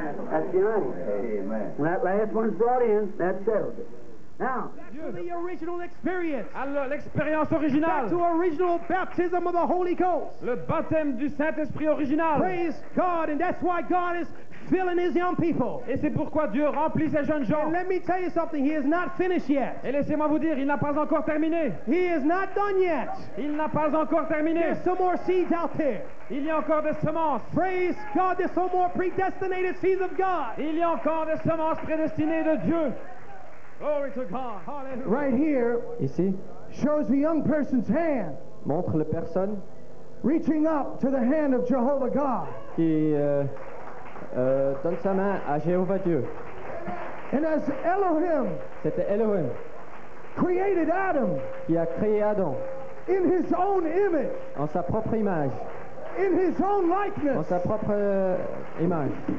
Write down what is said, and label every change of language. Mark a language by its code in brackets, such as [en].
[en] That's the idea. Amen. When that last one's brought in, that settles it. Now, To the original experience. [fr] Alors, l'expérience [en] Back [fr] originale. [en] to original baptism of the Holy Ghost. [fr] Le baptême du Saint-Esprit original. [en] Praise God, and that's why God is filling his young people. [fr] Et c'est pourquoi Dieu remplit ces jeunes gens. [en] And let me tell you something, he is not finished yet. [fr] Et laissez-moi vous dire, il n'a pas encore terminé. [en] He is not done yet. [fr] Il n'a pas encore terminé. [en] There's some more seeds out there. [fr] Il y a encore des semences. [en] Praise God, there's some more predestinated seeds of God. [fr] Il y a encore des semences prédestinées de Dieu. [en] Glory to God. Hallelujah. Right here [fr] Ici, [en] shows the young person's hand [fr] montre la personne [en] reaching up to the hand of Jehovah God. [fr] qui donne sa main à Jéhovah Dieu. [en] And as Elohim [fr] C'était Elohim [en] created Adam [fr] qui a créé Adam [en] in his own image, [fr] en sa propre image, [en] in his own [fr] en [en] likeness, [fr] sa propre image,